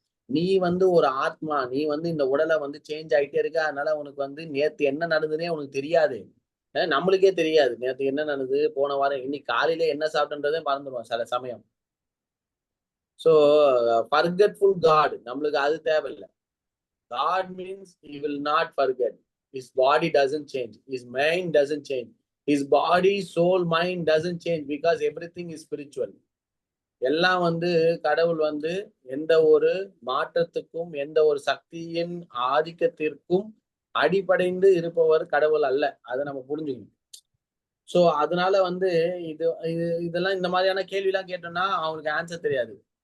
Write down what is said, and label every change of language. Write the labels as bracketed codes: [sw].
[ta] நீ வந்து ஒரு ஆத்மா. நீ வந்து இந்த உடலை வந்து சேஞ்ச் ஆயிட்டே இருக்க. அதனால உனக்கு வந்து நேத்து என்ன நடந்ததுன்னே உனக்கு தெரியாது. நம்மளுக்கே தெரியாது. நேத்து என்ன நடந்தது, போன வாரம் இன்னைக்கு காலையில என்ன சாப்பிட்டன்றதே மறந்துடுவோம் சில சமயம். சோ [en] forgetful God [ta] நம்மளுக்கு அது தேவையில்லை. [en] God means he will not forget. His body doesn't change. His mind doesn't change. His body, soul, mind doesn't change because everything is spiritual. [ta] எல்லாம் வந்து கடவுள் வந்து எந்த ஒரு மாற்றத்துக்கும் எந்த ஒரு சக்தியின் ஆதிக்கத்திற்கும் அடிபடைந்து இருப்பவர் கடவுள் அல்ல. அதை நம்ம புரிஞ்சுக்கணும். சோ அதனால வந்து இதெல்லாம் இந்த மாதிரியான கேள்வி எல்லாம் கேட்டோம்னா அவங்களுக்கு ஆன்சர் தெரியாது.